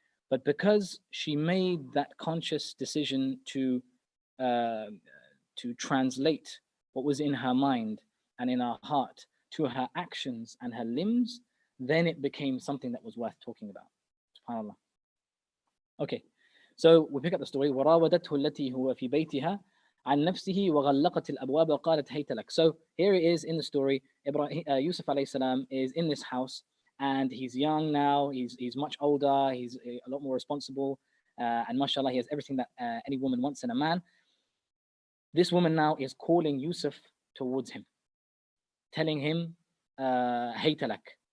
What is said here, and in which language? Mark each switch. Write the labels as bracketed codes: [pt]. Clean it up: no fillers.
[en] But because she made that conscious decision to translate what was in her mind and in her heart to her actions and her limbs, then it became something that was worth talking about. SubhanAllah. Okay, so we pick up the story. [ar] وراودته التي هو في بيتها عن نفسه وغلقت الأبواب وقالت هيت لك. [en] So here it is in the story. Yusuf alayhi salam is in this house, and he's young now. He's much older. He's a lot more responsible, and mashallah, he has everything that any woman wants in a man. This woman now is calling Yusuf towards him, telling him [ar] هيت لك.